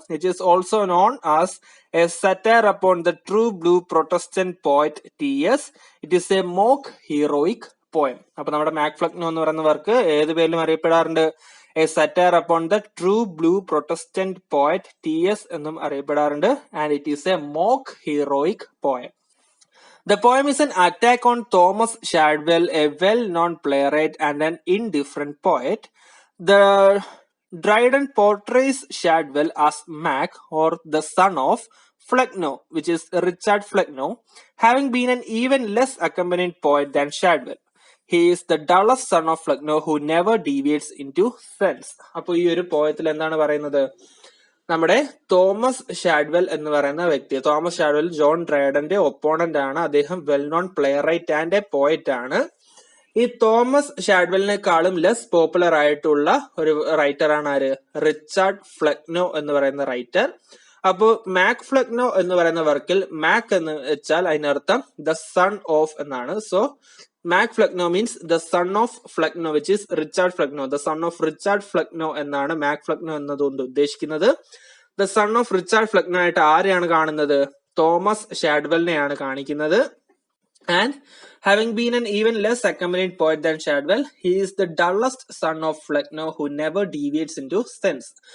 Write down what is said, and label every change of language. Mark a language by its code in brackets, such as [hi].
[en] It is also known as a satire upon the true blue protestant poet T S. It is a mock heroic poem. [ml] അപ്പൊ നമ്മുടെ Mac Flecknoe എന്ന് പറയുന്ന work ഏത് പേരിലും അറിയപ്പെടാറുണ്ട്, A satire upon the true blue Protestant poet TS എന്നും അറിയപ്പെടാറുണ്ട്. [en] And it is a mock heroic poem. The poem is an attack on Thomas Shadwell, a well-known playwright and an indifferent poet. The Dryden portrays Shadwell as Mac, or the son of Flecknoe, which is Richard Flecknoe, having been an even less accomplished poet than Shadwell. He is the dullest son of Flecknoe who never deviates into sense. [ml] അപ്പൊ ഈ ഒരു പോയത്തിൽ എന്താണ് പറയുന്നത്, നമ്മുടെ Thomas Shadwell എന്ന് പറയുന്ന വ്യക്തി, Thomas Shadwell John ഡ്രൈഡന്റെ opponent ആണ്. അദ്ദേഹം [en] well known playwright and a poet [ml] ആണ്. ഈ തോമസ് ഷാഡ്വെലിനേക്കാളും ലെസ് പോപ്പുലർ ആയിട്ടുള്ള ഒരു റൈറ്റർ ആണ് ആര്, റിച്ചാർഡ് ഫ്ലെക്നോ എന്ന് പറയുന്ന റൈറ്റർ. അപ്പോ മാക് ഫ്ലെക്നോ എന്ന് പറയുന്ന വർക്കിൽ മാക് എന്ന് വെച്ചാൽ അതിനർത്ഥം [en] the son of [ml] എന്നാണ്. [en] So Mac Flecknoe means the son of Flecknoe, which is Richard Flecknoe. [ml] The son of Richard Flecknoe എന്നാണ് മാക് ഫ്ലെക്നോ എന്നതുകൊണ്ട് ഉദ്ദേശിക്കുന്നത്. The son of Richard Flecknoe ആയിട്ട് ആരെയാണ് കാണുന്നത്, തോമസ് ഷാഡ്വെലിനെയാണ് കാണിക്കുന്നത്. [en] And having been an even less accomplished poet than Shadwell, he is the dullest son of Flecknoe who never deviates into sense.